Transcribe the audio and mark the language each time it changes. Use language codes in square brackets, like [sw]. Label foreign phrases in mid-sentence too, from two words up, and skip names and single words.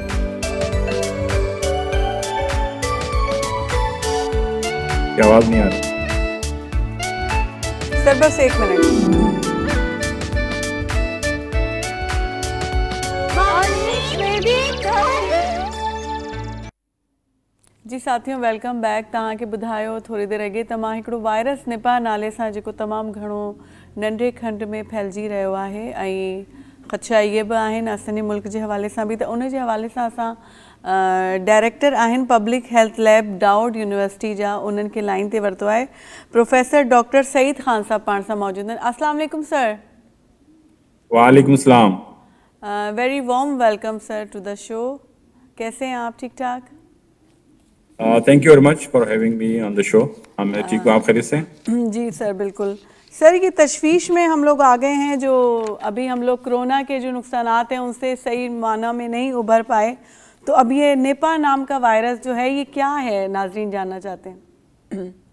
[ur] آواز نہیں آ رہی. سر بس 1 منٹ۔ جی ساتھیو, [en] welcome back. [sd] तव्हांखे ॿुधायो थोरी देरि अॻे त मां हिकिड़ो वायरस निपा नाले सां जेको तमामु घणो नंढे खंड में फैलिजी रहियो आहे ऐं ख़दशा इहे बि आहिनि असांजे मुल्क जे हवाले सां बि। त उन जे हवाले सां असां डायरेक्टर आहिनि पब्लिक हेल्थ लैब डाउड यूनिवर्सिटी जा, उन्हनि खे लाइन ते वरितो आहे। प्रोफेसर डॉक्टर सईद ख़ान साहब पाण सां मौजूदु आहिनि। [ar] السلام عليكم सर। وعليكم السلام. [en] Very warm welcome sir to the show. [ur] کیسے ہیں آپ؟ ٹھیک ٹھاک? [en] Thank you very much for having me on the show. [ur] میں ٹھیک ہوں، آپ خیریت سے? جی سر بالکل. سر یہ تشویش میں ہم لوگ آ گئے ہیں، جو ابھی ہم لوگ کورونا کے جو نقصانات ہیں ان سے صحیح معنی میں نہیں ابھر پائے، تو اب یہ نپا نام کا وائرس جو ہے یہ کیا ہے، ناظرین جاننا چاہتے ہیں.